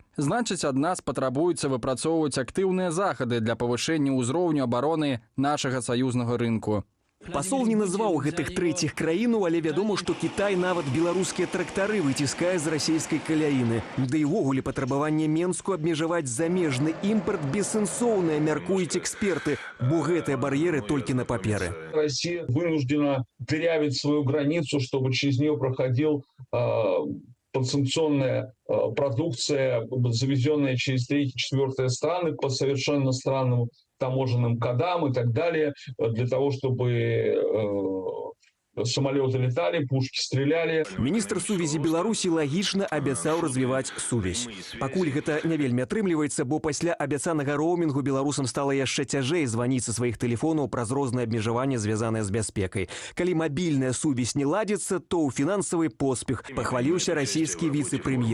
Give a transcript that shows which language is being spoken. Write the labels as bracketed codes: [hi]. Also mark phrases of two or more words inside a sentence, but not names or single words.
[be] Значыць, ад нас патрабуецца выпрацоўваць актыўныя захады для павышэння ўзроўню абароны нашага саюзнага рынку. Пасол не назваў гэтых трэціх краінаў, але вядома, што Кітай нават беларускія трактары выціскае з расійскай каляіны. Да і ўвогуле патрабаванне Менску абмежаваць замежны імпорт бессэнсоўнае, мяркуюць эксперты, бо гэтыя бар'еры толькі на паперы. [ru] Россия вынуждена дырявить свою границу, чтобы через нее проходил подсанкционная продукция, завезенная через 3-4 страны по совершенно странным таможенным кодам и так далее, для того, чтобы самолеты летали, пушки стреляли. [be] Міністр сувязі Беларусі лагічна абяцаў развіваць сувязь. Пакуль гэта не вельмі атрымліваецца, бо пасля абяцанага роумінгу беларусам стала яшчэ цяжэй званіць са сваіх тэлефонаў праз розныя абмежаванні, звязаныя з бяспекай. Калі мабільная сувязь не ладзіцца, то ў фінансавы поспех, пахваліўся расійскі віцэ-прэм'ер.